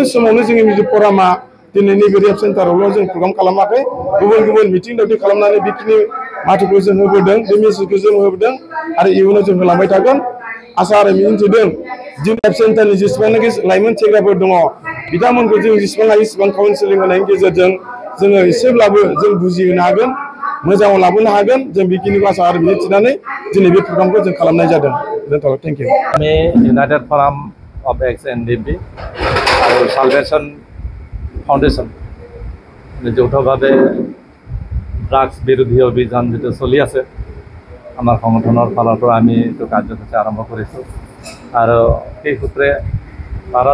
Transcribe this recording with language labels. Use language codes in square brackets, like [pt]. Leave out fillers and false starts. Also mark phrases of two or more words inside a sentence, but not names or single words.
[brx] समावनो जोंनि फरामा दिनै नैबे रेप सेन्टारावल' जों प्रग्राम खालामाखै गुबुन गुबुन मिटिं दावथिं खालामनानै बेखिनि माथोखौ जों होबोदों बे मेसेजखौ जों होबोदों आरो इयुनाव जों होलांबाय थागोन आसा आरो मिजिंथिदों जोंनि रेप सेन्टारनि जेसेबांनाखि लाइमोन सेंग्राफोर दङ बिथांमोनखौ जों जेसेबां हायो इसेबां काउन्सिलिं होनायनि गेजेरजों जोङो एसेब्लाबो जों बुजिहोनो हागोन मोजाङाव लाबोनो हागोन जों बेखिनिखौ आसा आरो मिजिंथिनानै दिनै बे प्रग्रामखौ जों खालामनाय जादों दोनथ'बाय [en] thank you [as] আমি ইউনাইটেড ফৰাম অফ এক্স এনডিপি আৰু সালভেশন ফাউণ্ডেশ্যন যৌথভাৱে ড্ৰাগছ বিৰোধী অভিযান যিটো চলি আছে আমাৰ সংগঠনৰ ফালৰ পৰা আমি এইটো কাৰ্যসূচী আৰম্ভ কৰিছোঁ আৰু সেই সূত্ৰে তাৰ